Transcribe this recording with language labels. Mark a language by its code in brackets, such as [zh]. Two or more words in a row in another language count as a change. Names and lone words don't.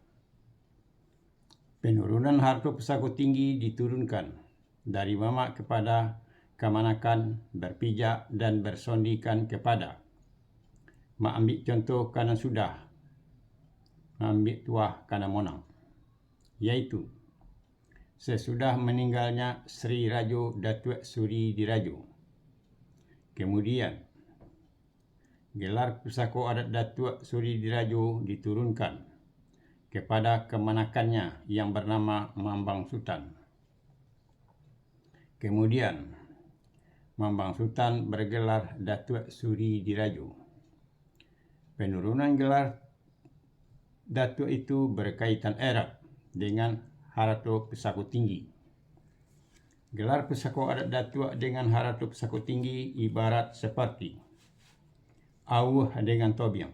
[id] Penurunan harta pusako tinggi diturunkan dari mama kepada kamanakan berpijak dan bersondikan kepada ambil contoh karena sudah, ambil tuah karena monang, yaitu sesudah meninggalnya Sri Rajo Datuk Suri Dirajo. Kemudian gelar pusako adat Datuk Suri Dirajo diturunkan kepada kemanakannya yang bernama Mambang Sutan. Kemudian Mambang Sutan bergelar Datuk Suri Dirajo. Penurunan gelar Datuk itu berkaitan erat dengan harta pusako tinggi. Gelar pusako adat Datuk dengan harta pusako tinggi ibarat seperti awuh dengan tobiang.